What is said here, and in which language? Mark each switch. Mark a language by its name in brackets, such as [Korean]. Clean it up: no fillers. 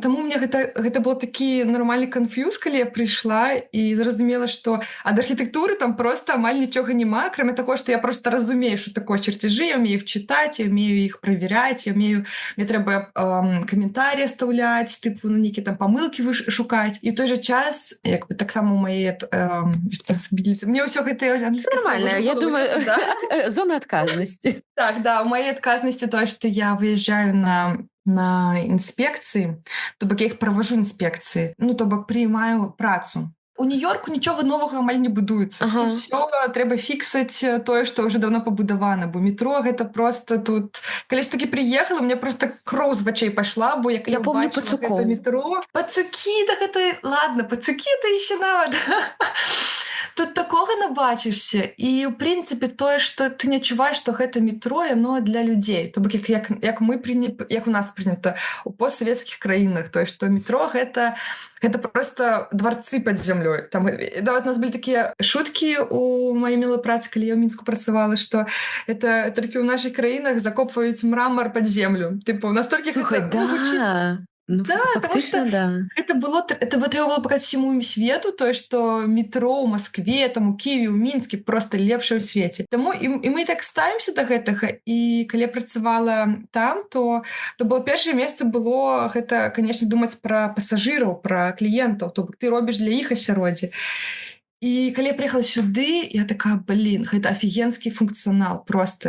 [Belarusian] Таму мне гэта был такі нармальны канфьюз, калі я прыйшла і зразумела, што ад архітэктуры там просто амаль нічога няма, акрамя таго, што я просто разумею, што такое чарцяжы, я умею іх чытаць, я умею іх правяраць, мне трэба каментарі [Russian] оставляць, типу, [Belarusian] нейкія там памылкі шукаць. І ў той жа час, як бы таксама у маей [English] responsibility. [Belarusian] Мне ўсё гэта англійскае слова. Нормально, я думаю, зона адказнасці. [Russian] Так, да, у моей отказности то, что я выезжаю на инспекции, то бок я их провожу инспекции, то бок принимаю працу. [Belarusian] У Нью-Йорку нічога новага амаль не будуецца. Тут все трэба фіксаць тое, што ўжо даўно пабудавана, бо метро гэта просто тут. Калі такі прыехала, мне просто кроў з вачэй пайшла, бо як я [Russian] помню [Belarusian] бачыла гэта метро. Пацукі, так это, ладно, пацукі это еще нават. Тут такога набачышся. І, ў прынцыпе, тое, што ты не адчуваеш, што гэта метро, яно для людзей. То бок, як у нас прынята у постсавецкіх краінах, тое, што метро гэта просто [Russian] дворцы под землей. Там, да, вот у нас были такие шутки у моей милой працы, [Belarusian] калі я ў Мінску працавала, [Russian] што это толькі ў наших краінах закопваюць мрамор под землю. [Belarusian] Типу, настолькі гэта гучыць. Ну, да, фактично, да. [Russian] Это трэба было показать всему свету, то, что метро у Москве, там, у Киеве, у Мінске [Belarusian] просто лепшае ў свеце. Таму і мы так ставімся да гэтага. І калі я працавала там, то было першае месца было гэта, конечно, думаць пра пасажыраў, пра кліентаў, то бок ты робіш для іх асяроддзе. І калі я приехала сюды, я такая, гэта офігенскі функцыянал просто.